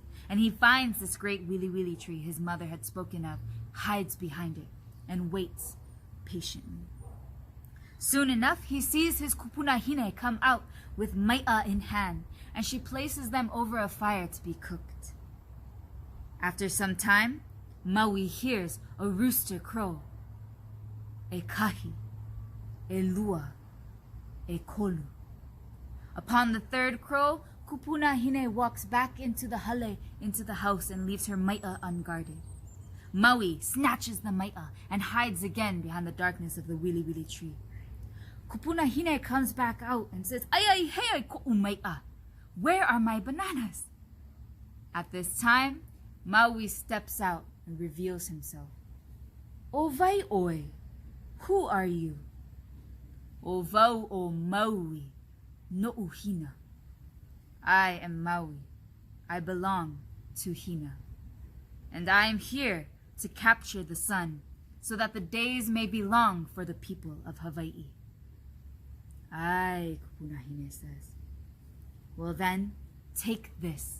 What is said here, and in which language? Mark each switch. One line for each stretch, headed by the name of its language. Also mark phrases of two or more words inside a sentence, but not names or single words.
English: And he finds this great wili wili tree his mother had spoken of, hides behind it, and waits patiently. Soon enough, he sees his kupunahine come out with mai'a in hand, and she places them over a fire to be cooked. After some time, Maui hears a rooster crow.
Hawaiian: E kahi, e lua, e kolu.
English: Upon the third crow, Kupunahine walks back into the hale, into the house, and leaves her mai'a unguarded. Maui snatches the mai'a and hides again behind the darkness of the wili wili tree. Kupunahine comes back out and says,
Hawaiian: "Ay ay hey ay ko'u mai'a,
English: where are my bananas?" At this time, Maui steps out and reveals himself.
Hawaiian: "O vai oi,
English: who are you?"
Hawaiian: "O vau o Maui, no Hina."
English: "I am Maui. I belong to Hina. And I am here to capture the sun so that the days may be long for the people of Hawaii." "Aye," Kupunahine says. "Well then, take this."